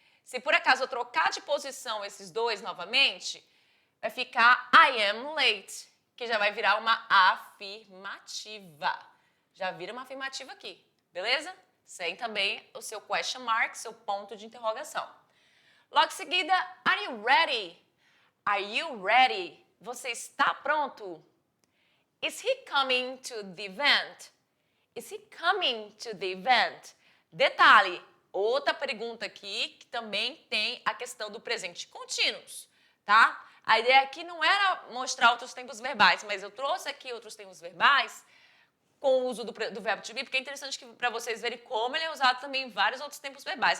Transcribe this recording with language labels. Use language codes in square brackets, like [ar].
[pt] Se por acaso eu trocar de posição esses dois novamente, vai ficar [en] I am late, [pt] que já vai virar uma afirmativa. Já vira uma afirmativa aqui, beleza? Sem também o seu question mark, seu ponto de interrogação. Logo em seguida, [en] are you ready? Are you ready? [pt] Você está pronto? [en] Is he coming to the event? Is he coming to the event? [pt] Detalhe, outra pergunta aqui que também tem a questão do presente contínuos, tá? A ideia aqui não era mostrar outros tempos verbais, mas eu trouxe aqui outros tempos verbais com o uso do verbo to be, porque é interessante para vocês verem como ele é usado também em vários outros tempos verbais.